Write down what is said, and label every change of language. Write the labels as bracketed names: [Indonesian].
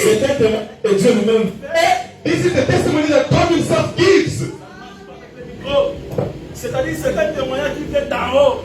[French] c'est un témoignage que Dieu lui-même fait. [English] this is the testimony that God Himself gives. [French] Oh, c'est-à-dire c'est un témoignage qui vient d'en haut.